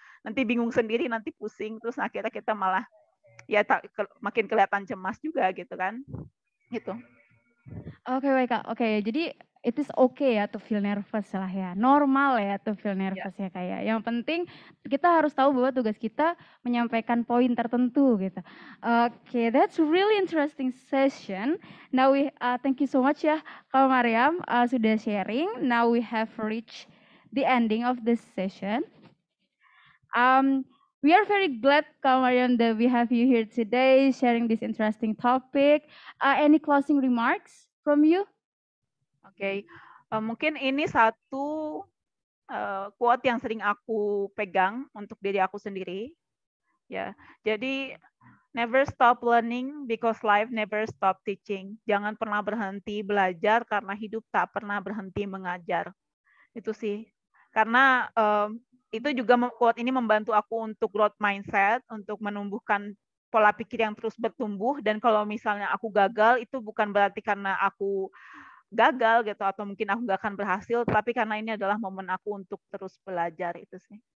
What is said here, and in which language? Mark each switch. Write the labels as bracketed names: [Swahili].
[Indonesian] Nanti bingung sendiri, nanti pusing, terus akhirnya kita malah ya makin kelihatan cemas juga gitu kan. Gitu. Oke, baik Kak. Oke, jadi [English] it is okay [Indonesian] ya [English] to feel nervous [Indonesian] lah ya. [English] Normal [Indonesian] ya [English] to feel [Indonesian] Ya. nervous ya kayak. Yang penting kita harus tahu bahwa tugas kita menyampaikan poin tertentu gitu. [English] Oke, that's really interesting session. Now we thank you so much [Indonesian] ya [English] Kak Mariam [Indonesian] sudah [English] sharing. Now we have reached the ending of this session. We are very glad, Kak Mariam, that we have you here today sharing this interesting topic. Any closing remarks from you? [Indonesian] Oke, mungkin ini satu quote yang sering aku pegang untuk diri aku sendiri. Ya, jadi [English] never stop learning because life never stop teaching. [Indonesian] Jangan pernah berhenti belajar karena hidup tak pernah berhenti mengajar. Itu sih. Karena itu juga quote ini membantu aku untuk growth mindset, untuk menumbuhkan pola pikir yang terus bertumbuh. Dan kalau misalnya aku gagal, itu bukan berarti karena aku gagal gitu atau mungkin aku nggak akan berhasil, tapi karena ini adalah momen aku untuk terus belajar itu sih.